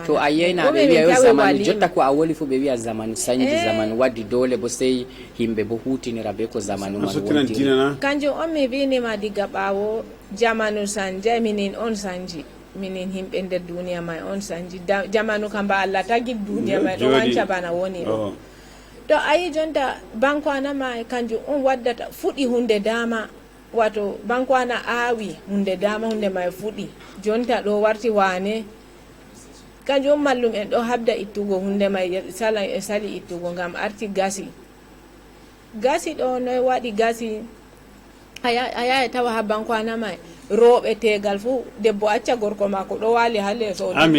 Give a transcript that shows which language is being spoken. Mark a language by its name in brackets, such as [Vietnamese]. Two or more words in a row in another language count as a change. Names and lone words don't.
[Fula] to a yeyna ɓe wiya yo zamanu jotta ko a woli fu ɓe wiya zamanu sanji zamanu waddi dole bo sey yimɓe bo hutinira be ko zamanu man wondiri kanjum on mi winima diga ɓawo jamanu sanje minin on sanji minin himɓe nder duniya may on sanji jamanu kam ba Allah tagi duniya may ɗo wanca bana woni ɗo to ayi jonta bankwana ma kanjum on waddata fuɗi hunde dama wato bankwana aawi hunde dama hunde may fuɗi jonta ɗo warti wane kanjum mallum en ɗo habda ittugo hunde may sali ittugo ngam arti gasi ɗo noy waɗi gasi a yaya tawa ha bankwana may rooɓe tegal fu debbo acca gorko mako ɗo wali ha leeso